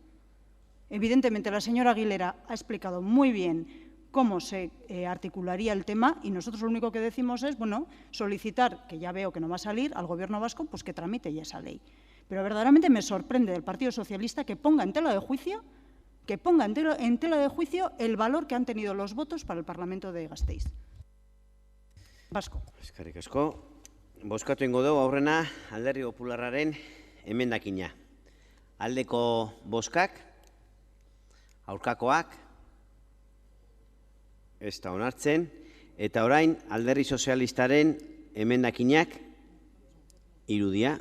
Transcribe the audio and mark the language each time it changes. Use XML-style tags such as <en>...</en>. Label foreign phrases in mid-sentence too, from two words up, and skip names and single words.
<es>Evidentemente, la señora Aguilera ha explicado muy bien cómo se articularía el tema y nosotros lo único que decimos es, solicitar, que ya veo que no va a salir, al Gobierno vasco, pues que tramite ya esa ley. Pero verdaderamente me sorprende del Partido Socialista que ponga en tela de juicio el valor que han tenido los votos para el Parlamento de Gasteiz. Vasco.</es> <eu>Eskerrik asko. Bozkatu ingo dugu aurrena Alderdi Popularraren emendakina. Aldeko bozkak, aurkakoak, ez da onartzen, eta orain Alderdi Sozialistaren emendakinak irudia.</eu>